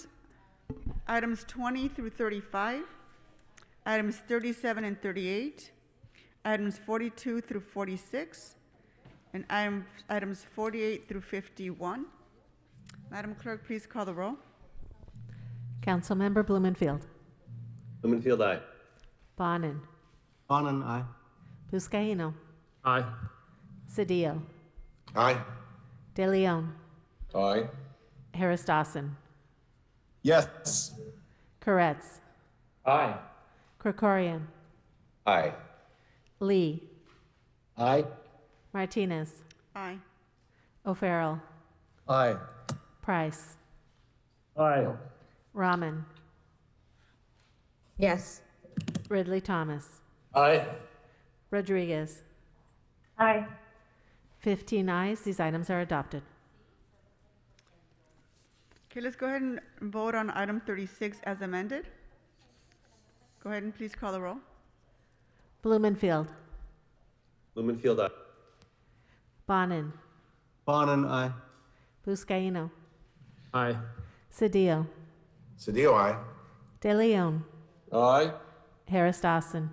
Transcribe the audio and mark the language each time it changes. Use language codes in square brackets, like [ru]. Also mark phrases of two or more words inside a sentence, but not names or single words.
[en] Items 20 through 35, items 37 and 38, items 42 through 46, and items 48 through 51. Madam Clerk, please call the roll. Councilmember Blumenfield. Blumenfield, aye. Bonin. Bonin, aye. Buscaino. Aye. Cedillo. Aye. De Leon. Aye. Harris Dawson. Yes. Koretz. Aye. Krikorian. Aye. Lee. Aye. Martinez. Aye. O'Farrell. Aye. Price. Aye. Rahman. Yes. Ridley Thomas. Aye. Rodriguez. Aye. 15 ayes. These items are adopted. Okay, let's go ahead and vote on item 36 as amended. Go ahead and please call the roll. Blumenfield. Blumenfield, aye. Bonin. Bonin, aye. Buscaino. Aye. Cedillo. Cedillo, aye. De Leon. Aye. Harris Dawson.